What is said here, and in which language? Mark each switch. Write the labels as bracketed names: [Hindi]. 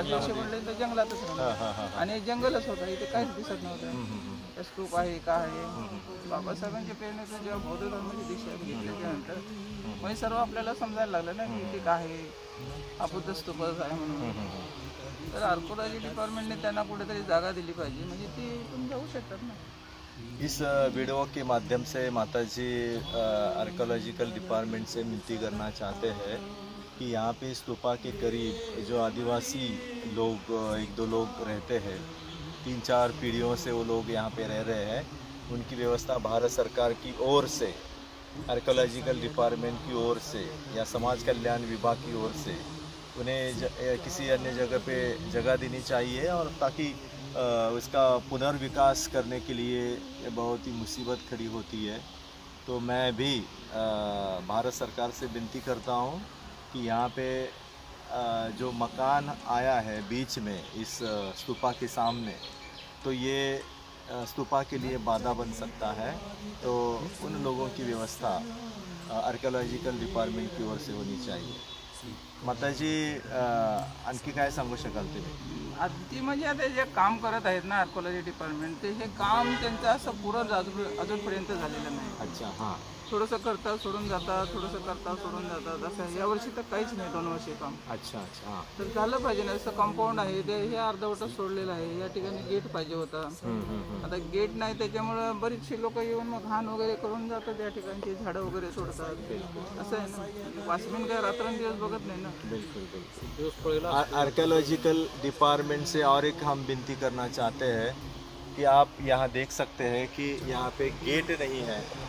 [Marathi] आदिवासी म्हणले तर जंगलातच राहतात आणि जंगलच होतं, इथे काहीच दिसत नव्हतं. स्तूप आहे का आहे. बाबासाहेबांच्या प्रेरणेतून जेव्हा बौद्ध धर्माची दीक्षा घेतल्याच्या नंतर म्हणजे सर्व आपल्याला समजायला लागलं ना की इथे काय आहे, हा बुद्ध स्तूपच आहे म्हणून. तर आर्किओलॉजी डिपार्टमेंटने त्यांना कुठेतरी जागा दिली पाहिजे, म्हणजे ती तुम्ही जाऊ शकतात ना. [Hindi] इस वीडियो के माध्यम से माताजी आर्कियोलॉजिकल डिपार्टमेंट से विनती करना चाहते हैं कि यहाँ पे स्तूपा के करीब जो आदिवासी लोग 1-2 लोग रहते हैं, 3-4 पीढ़ियों से वो लोग यहाँ पे रह रहे हैं, उनकी व्यवस्था भारत सरकार की ओर से, आर्कियोलॉजिकल डिपार्टमेंट की ओर से या समाज कल्याण विभाग की ओर से उन्हें किसी अन्य जगह पे जगह देनी चाहिए और ताकि उसका पुनर्विकास करने के लिए बहुत ही मुसीबत खड़ी होती है. तो मैं भी भारत सरकार से विनती करता हूँ कि यहाँ पे जो मकान आया है बीच में इस स्तूपा के सामने, तो ये स्तूपा के लिए बाधा बन सकता है. तो उन लोगों की व्यवस्था आर्कियोलॉजिकल डिपार्टमेंट की ओर से होनी चाहिए. [Marathi] माताजी आणखी काय सांगू शकाल तुम्ही? ती म्हणजे आता जे काम करत आहेत ना आर्किओलॉजी डिपार्टमेंट, ते हे काम त्यांचं असं पुरं अजूनपर्यंत झालेलं नाही. [Hindi] अच्छा, हां. [Marathi] थोडंसं करतात सोडून जातात, थोडंसं करतात सोडून जातात. असं यावर्षी तर काहीच नाही 2 वर्षी काम. [Hindi] अच्छा अच्छा हां. [Marathi] तर झालं पाहिजे ना, असं कंपाऊंड आहे ते हे अर्धवटच सोडलेलं आहे. या ठिकाणी गेट पाहिजे होता. आता गेट नाही त्याच्यामुळं बरीचशी लोक येऊन मग घाण वगैरे करून जातात या ठिकाणची, झाडं वगैरे सोडतात. असं आहे ना, वॉचमॅन काय रात्रंदिवस बघत नाही ना. [Hindi] बिल्कुल बिल्कुल. आर्कियोलॉजिकल डिपार्टमेंट से और एक हम विनती करना चाहते हैं कि आप यहाँ देख सकते हैं कि यहाँ पे गेट नहीं है.